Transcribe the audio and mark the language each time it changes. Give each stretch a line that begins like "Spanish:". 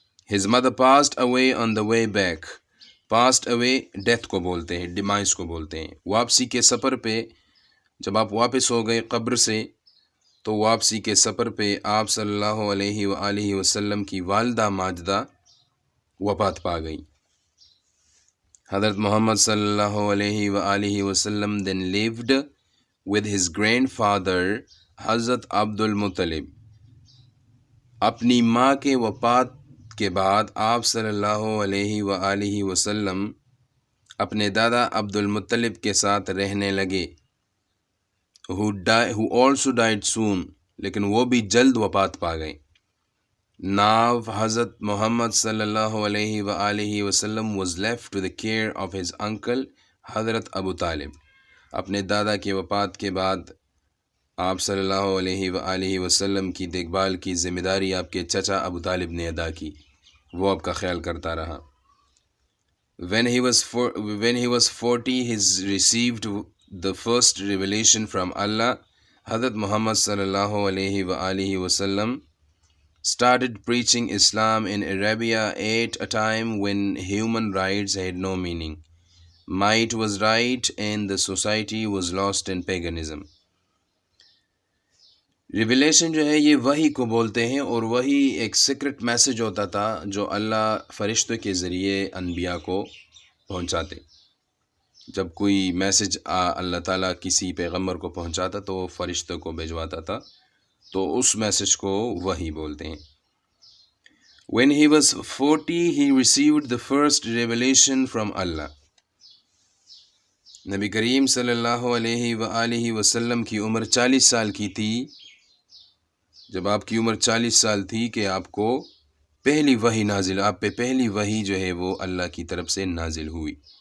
English: His mother passed away on the way back.
Urdu: Passed away death کو بولتے ہیں، demise کو بولتے ہیں. واپسی کے سفر پہ جب آپ واپس ہو گئے قبر سے، تو واپسی کے سفر پہ آپ صلی اللہ علیہ وآلہ وسلم کی والدہ ماجدہ وفات پا گئی.
English: حضرت محمد صلی اللہ علیہ وآلہ وسلم then lived with his grandfather Hazrat Abdul Muttalib.
Urdu: اپنی ماں کے وفات کے بعد آپ صلی اللہ علیہ وآلہ وسلم اپنے دادا عبد المطلب کے ساتھ رہنے لگے.
English: who also died soon.
Urdu: لیکن وہ بھی جلد وفات پا گئے.
English: Now Hazrat Muhammad صلی اللہ علیہ وآلہ وسلم was left to the care of his uncle Hazrat Abu Talib.
Urdu: اپنے دادا کے وفات کے بعد آپ صلی اللہ علیہ وآلہ وسلم کی دیکھ بھال کی ذمہ داری آپ کے چچا ابو طالب نے ادا کی. وہ آپ کا خیال کرتا رہا.
English: When he was 40, he received the first revelation from Allah. Hazrat Muhammad صلی اللہ علیہ وآلہ وسلم started preaching Islam in Arabia at a time when human rights had no meaning. Might was right and the society was lost in paganism.
Urdu: Revelation جو ہے یہ وحی کو بولتے ہیں، اور وحی ایک سیکرٹ میسج ہوتا تھا جو اللہ فرشتوں کے ذریعے انبیاء کو پہنچاتے. جب کوئی میسج اللہ تعالیٰ کسی پیغمبر کو پہنچاتا تو وہ فرشتوں کو بھیجواتا تھا، تو اس میسج کو وحی بولتے ہیں.
English: When he was 40, he received the first revelation from Allah.
Urdu: نبی کریم صلی اللہ علیہ وآلہ وسلم کی عمر 40 سال کی تھی. جب آپ کی عمر 40 سال تھی کہ آپ کو پہلی وحی نازل، آپ پہ پہلی وحی جو ہے وہ اللہ کی طرف سے نازل ہوئی.